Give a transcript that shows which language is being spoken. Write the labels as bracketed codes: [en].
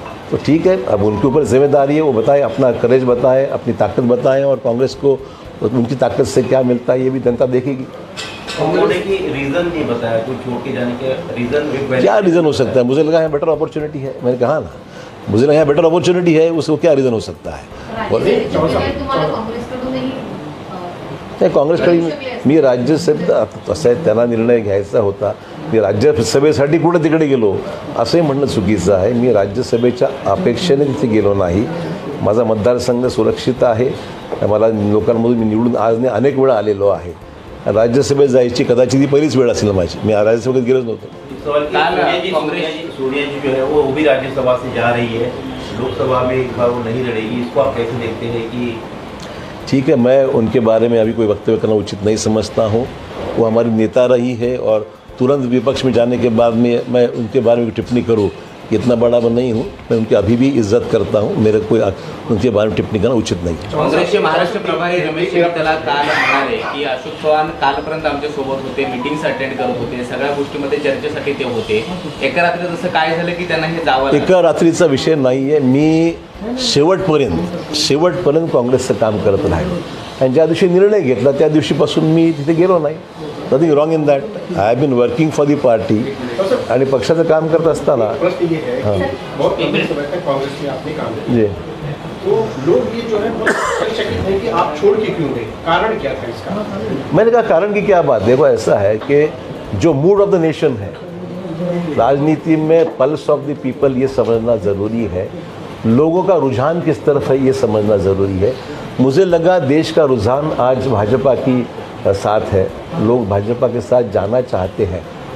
[hi] तो ठीक है, अब उनके ऊपर जिम्मेदारी है, वो बताएं, अपना करेज बताएं, अपनी ताकत बताएं और कांग्रेस को उनकी ताकत से क्या मिलता है ये भी जनता देखेगी. रीज़न नहीं बताया, कुछ छोड़ के जाने के रीज़न. क्या रीज़न हो सकता है? मुझे लगा है बेटर अपॉर्चुनिटी है. मैंने कहा ना, मुझे लगा है बेटर अपॉर्चुनिटी है, उसको क्या रीज़न हो सकता है? [mr] नाही, काँग्रेसकडे मी राज्यसभेत असं आहे, त्यांना निर्णय घ्यायचा होता. मी राज्यसभेसाठी कुठं तिकडे गेलो असंही म्हणणं चुकीचं आहे. मी राज्यसभेच्या अपेक्षेने तिथे गेलो नाही. माझा मतदारसंघ सुरक्षित आहे. मला लोकांमधून मी निवडून आज अनेक वेळा आलेलो आहे. राज्यसभेत जायची कदाचित ही पहिलीच वेळ असेल माझी. मी राज्यसभेत गेलोच नव्हतो. [hi] सोनिया जी जो है वो भी राज्यसभा से जा रही है, लोकसभा में इस बार वो नहीं लड़ेगी, इसको आप कैसे देखते हैं? कि ठीक है, मैं उनके बारे में अभी कोई वक्तव्य करना उचित नहीं समझता हूँ. वो हमारी नेता रही है और तुरंत विपक्ष में जाने के बाद में मैं उनके बारे में टिप्पणी करूँ, इतना बड़ा मैं नहीं हूँ. मैं उनकी अभी भी इज्जत करता हूँ. मेरे कोई उनके बारे में टिप्पणी करना उचित नहीं. [mr] काँग्रेसचे महाराष्ट्र प्रभारी रमेश त्याला काल म्हणाले की अशोक चव्हाण कालपर्यंत आमच्या सोबत होते, मीटिंग्स अटेंड करत होते, सगळ्या गोष्टीमध्ये चर्चेसाठी ते होते. एका रात्री जसं काय झालं की त्यांना हे जावं लागलं. एका रात्रीचा विषय नाही आहे. मी शेवटपर्यंत काँग्रेसचं काम करत राहिलो आणि ज्या दिवशी निर्णय घेतला त्या दिवशीपासून मी तिथे गेलो नाही. [en] Nothing wrong in that. I have been working for the party [mr] आणि पक्षाचं काम करत असताना जी [hi] तो लोग ये जो है चकित हैं कि आप छोड़ के क्यों गए, कारण क्या था इसका? मैंने कहा कारण की क्या बात. देखो, ऐसा है कि जो [en] mood of the nation [hi] है, राजनीति में [en] pulse of the people [hi] ये समझना ज़रूरी है. लोगों का रुझान किस तरफ है ये समझना ज़रूरी है. मुझे लगा देश का रुझान आज भाजपा की साथ है, लोग भाजपा के साथ जाना चाहते हैं.